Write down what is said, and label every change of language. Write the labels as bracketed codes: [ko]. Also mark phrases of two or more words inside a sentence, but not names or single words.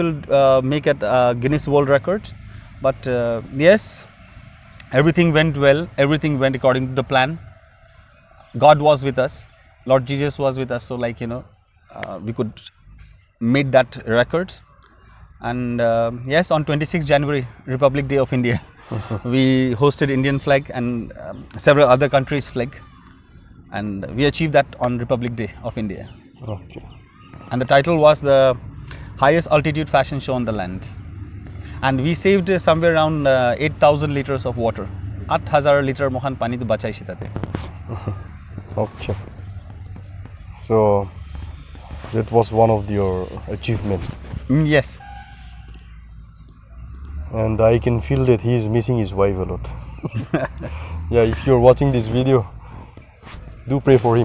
[en] will make it Guinness World Record but yes everything went well everything went according to the plan God was with us Lord Jesus was with us so like you know we could made that record and yes on 26th January Republic Day of India we hosted Indian flag and several other countries flag and we achieved that on Republic Day of India. Okay. And the title was the highest altitude fashion show on the land. And we saved somewhere around 8,000 liters of water. [nag] 8,000 liter mohan pani to bachaise tate. [en] Okay. So that was one of your achievement. Yes. And I can feel that he is missing his wife a lot. Yeah, if you're watching this video, do pray for him.